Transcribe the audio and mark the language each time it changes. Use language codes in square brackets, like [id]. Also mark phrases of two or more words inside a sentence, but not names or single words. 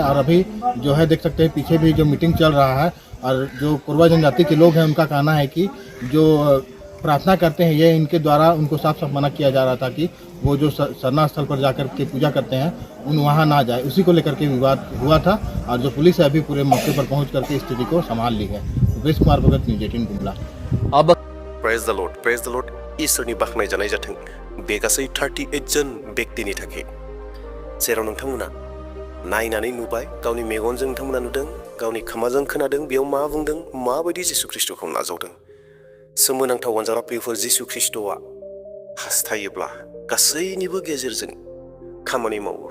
[hi] और अभी जो है देख सकते हैं पीछे भी जो मीटिंग चल रहा है और जो कोरवा जनजाति के लोग हैं उनका कहना है कि जो प्रार्थना करते हैं ये इनके द्वारा उनको साफ साफ मना किया जा रहा था कि वो जो सरना स्थल पर जाकर के पूजा करते हैं उन वहाँ ना जाए। उसी को लेकर के विवाद हुआ था और जो पुलिस है अभी पूरे मौके पर पहुंच करके स्थिति को संभाल ली है। वेश कुमार भगत, न्यूज 18 गुमला। अब [en] Praise the Lord [brx] इसोरनि बाखनाय जानाय जाथों बे गासै 38 जन व्यक्तिनि थाखाय जेराव नोंथांमोना नायनानै नुबाय, गावनि मेगनजों नोंथांमोना नुदों, गावनि खोमाजों खोनादों, बेयाव मा बुंदों, माबायदि जिसु ख्रिस्टखौ नाजावदों। सोमोनांथाव अनजाग्रा प्रियफोर, जिसु ख्रिस्टआ हास्थायोब्ला गासैनिबो गेजेरजों खामानि मावो।